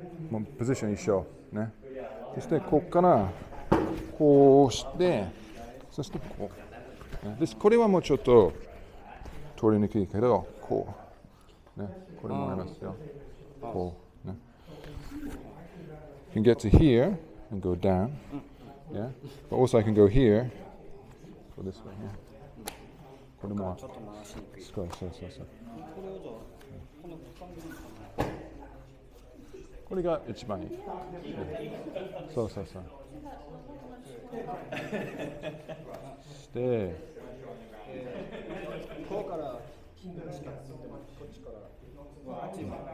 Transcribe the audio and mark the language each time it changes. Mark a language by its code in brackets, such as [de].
[ja] もうポジション一緒ね。そしてここからこうして、そしてこう。ね、これはもうちょっと取りにくいけど、こう。ね、これもありますよ。こうね。 [en] can get to here and go down, yeah. But also I can go here, go this way, yeah. [ja] これもちょっと回しにくい。そう。これをじゃあこの股間でいいかな。これが一番いい。そう。してここからこっちからあっちに。